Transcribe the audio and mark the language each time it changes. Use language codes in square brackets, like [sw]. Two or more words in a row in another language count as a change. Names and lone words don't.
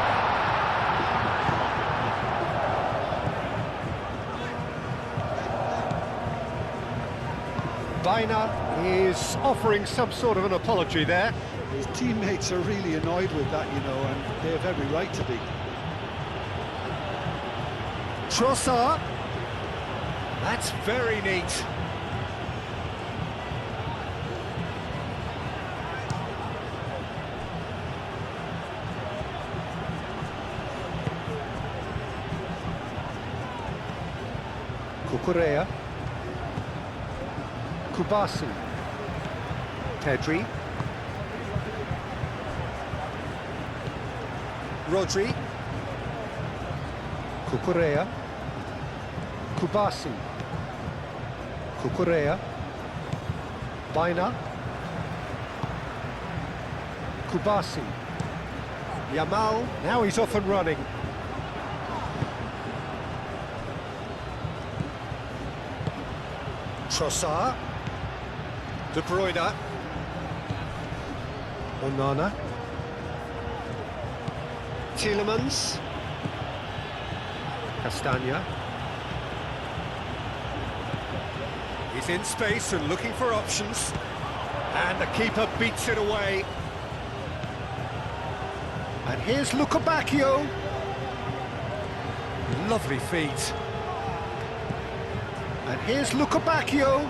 [en] Baina is offering some sort of an apology there. His teammates are really annoyed with that, you know, and they have every right to be. Trossard. That's very neat. Cucurella. Kubasi. Pedri. Rodri. Cucurella. Kubasi. Cucurella. Baina. Kubasi. Yamal. Now he's off and running. Trossard. De Bruyne. Onana. Tielemans. Castagna. He's in space and looking for options. And the keeper beats it away. And here's Luca Bacchio. Lovely feet. And here's Luca Bacchio.